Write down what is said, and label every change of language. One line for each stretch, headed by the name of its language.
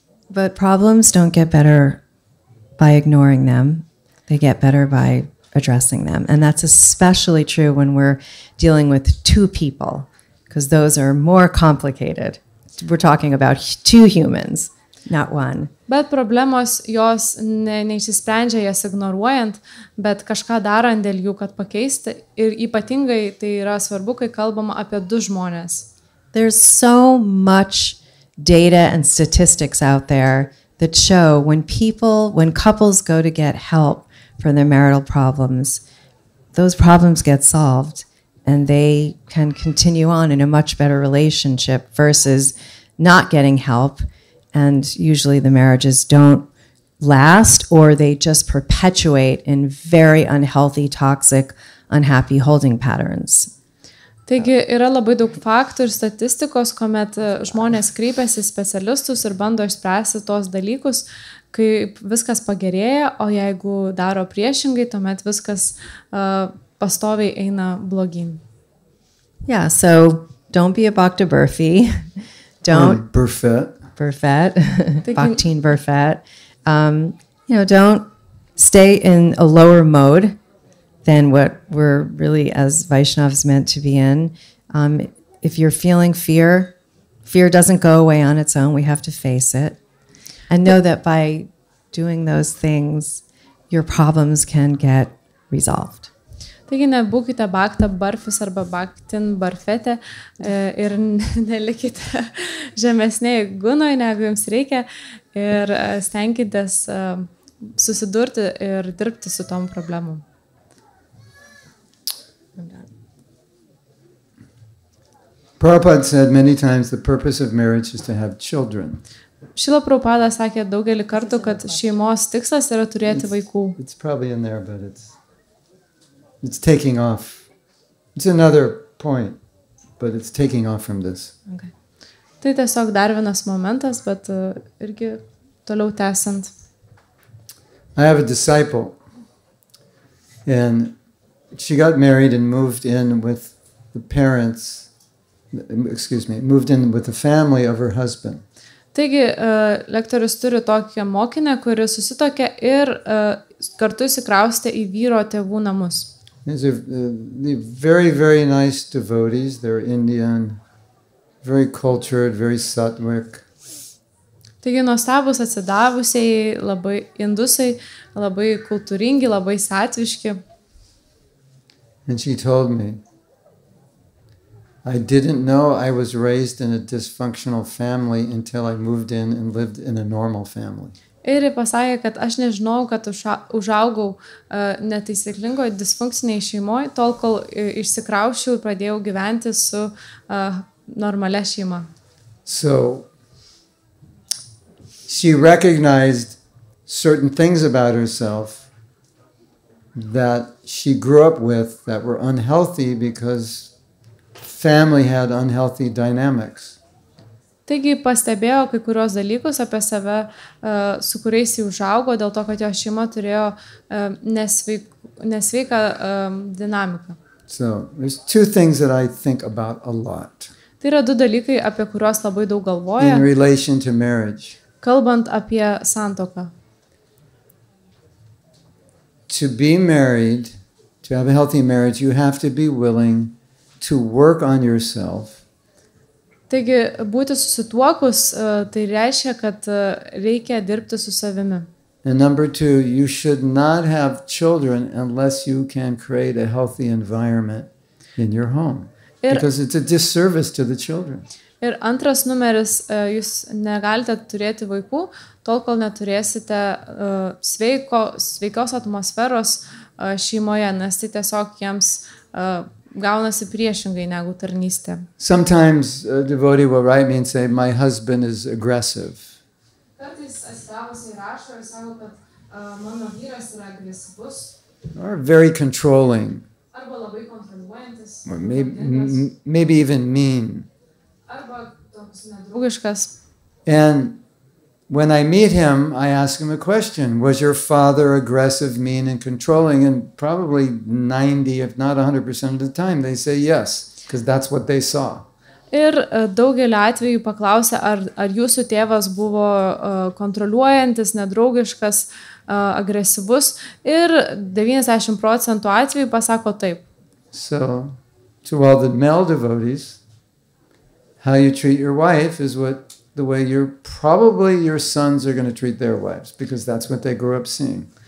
English: But problems don't get better by ignoring them. They get better by addressing them. And that's especially true when we're dealing with two people, because those are more complicated. We're talking about two humans, not one.
Lithuanian: Bet problemos jos neišsisprendžia jas ignoruojant, bet kažką darant dėl jų, kad pakeisti. Ir ypatingai tai yra svarbu, kai kalbama apie du žmonės.
English: There's so much data and statistics out there that show when couples go to get help for their marital problems, those problems get solved and they can continue on in a much better relationship versus not getting help. And usually the marriages don't last, or they just perpetuate in very unhealthy, toxic, unhappy holding patterns.
Lithuanian: Taigi yra labai daug faktų ir statistikos, kuomet žmonės kreipiasi į specialistus ir bando išspręsti tos dalykus, kaip viskas pagerėja, o jeigu daro priešingai, tuomet viskas pastoviai eina blogyn.
English: Yeah, so don't be a Bhakta Burfi. Don't Burfet. Bhaktin Burfet. Don't stay in a lower mode than what we're really as Vaishnavas meant to be in. If you're feeling fear doesn't go away on its own. We have to face it. And know that by doing those things, your problems can get resolved.
Lithuanian: Taigi nebūkite Bhakta Barfis arba Bhaktin Barfete ir nelikite žemesnėje gunoje, negu jums reikia, ir stenkitės susidurti ir dirbti su tom problemom.
English: Prabhupada said many times the purpose of marriage is to have children.
Lithuanian: Šrila Prabhupada sakė daugelį kartų, kad šeimos tikslas yra turėti vaikų.
English: It's probably in there, but it's taking off. It's another point, but it's taking off from this. Okay.
Lithuanian: Tai tiesiog dar vienas momentas, bet irgi toliau tęsant.
English: I have a disciple, and she got married and moved in with the family of her husband.
Lithuanian: Taigi, lektorius turi tokią mokinę, kuri susitokė ir kartu įsikraustė į vyro tėvų namus.
English: These are very, very nice devotees. They're Indian, very cultured, very sattvic.
Lithuanian: Taigi nuostabus atsidavusiai, labai indusai, labai kultūringi, labai satviški.
English: And she told me, I didn't know I was raised in a dysfunctional family until I moved in and lived in a normal family.
Lithuanian: Ir pasakė, kad aš nežinau, kad užaugau netaisyklingoje disfunkcinėje šeimoje, tol kol išsikrausčiau ir pradėjau gyventi su normalia šeima.
English: So she recognized certain things about herself that she grew up with that were unhealthy because family had unhealthy dynamics.
Lithuanian: Taigi pastebėjo kai kurios dalykus apie save, su kuriais jį užaugo, dėl to, kad jo šeima turėjo nesveiką dinamiką.
English: So there's two things that I think about a lot.
Lithuanian: Tai yra du dalykai, apie kuriuos labai daug galvoja,
English: in relation to marriage.
Lithuanian: Kalbant apie santuoką.
English: To be married, to have a healthy marriage, you have to be willing to work on yourself.
Lithuanian: Taigi, būti susituokus, tai reiškia, kad reikia dirbti su savimi.
English: And number two, you should not have children unless you can create a healthy environment in your home. Because it's a disservice to the children.
Lithuanian: Ir antras numeris, jūs negalite turėti vaikų, tol kol neturėsite sveikos atmosferos šeimoje, nes tai tiesiog jiems gaunasi priešingai negu tarnystė.
English: Sometimes a devotee will write me and say, my husband is aggressive.
Lithuanian: Kartais atsidavusiai rašo ir sako, kad mano vyras yra agresyvus.
English: Or very controlling.
Lithuanian: Arba labai kontroliuojantis.
English: Or maybe even mean.
Lithuanian: Arba toks nedraugiškas.
English: And when I meet him, I ask him a question. Was your father aggressive, mean, and controlling? And probably 90, if not 100% of the time, they say yes, because that's what they saw.
Lithuanian: Ir daugelį atvejų paklausė, ar jūsų tėvas buvo kontroliuojantis, nedraugiškas, agresyvus. Ir 90% atvejų pasako taip.
English: So, to all the male devotees, how you treat your wife is the way probably your sons are going to treat their wives, because that's what they grew up seeing.